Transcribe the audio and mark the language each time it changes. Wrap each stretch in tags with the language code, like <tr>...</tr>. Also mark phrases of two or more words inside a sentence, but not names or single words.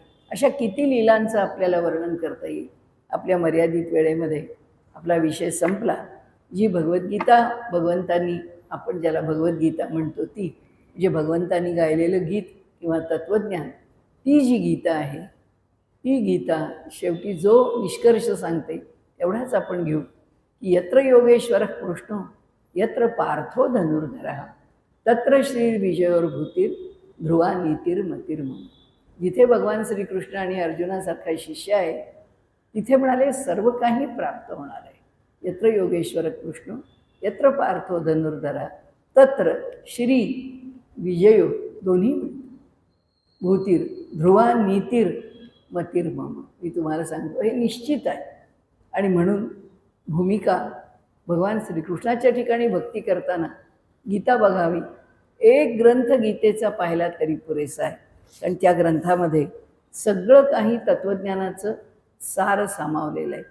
<mr>अशा किती लीलांचं आपल्याला वर्णन करता येईल. आपल्या मर्यादित वेळेमध्ये आपला विषय संपला. जी भगवद्गीता भगवंतांनी, आपण ज्याला भगवद्गीता म्हणतो ती, जे भगवंतांनी गायलेलं गीत किंवा तत्त्वज्ञान, ती जी गीता आहे ती गीता शेवटी जो निष्कर्ष सांगते एवढाच आपण घेऊ की</mr> <sa>यत्र योगेश्वर कृष्णो यत्र पार्थो धनुर्धरः तत्र श्री विजयोर्भूतीर ध्रुवा नीतिर्मतिर्मम.</sa> <mr>जिथे भगवान श्रीकृष्ण आणि अर्जुनासारखा शिष्य आहे तिथे म्हणाले सर्व काही प्राप्त होणार आहे.</mr> <sa>यत्र योगेश्वर कृष्णो यत्र पार्थो धनुर्धरः तत्र श्री विजयो दोन्ही भूतीर ध्रुवा नीतिर् मतिर्मम.</sa> <mr>मी तुम्हाला सांगतो हे निश्चित आहे. आणि म्हणून भूमिका भगवान श्रीकृष्णाच्या ठिकाणी भक्ती करताना गीता बघावी. एक ग्रंथ गीतेचा पाहिला तरी पुरेसा आहे, कारण त्या ग्रंथामध्ये सगळं काही तत्त्वज्ञानाचं सार सामावलेलं आहे.</mr>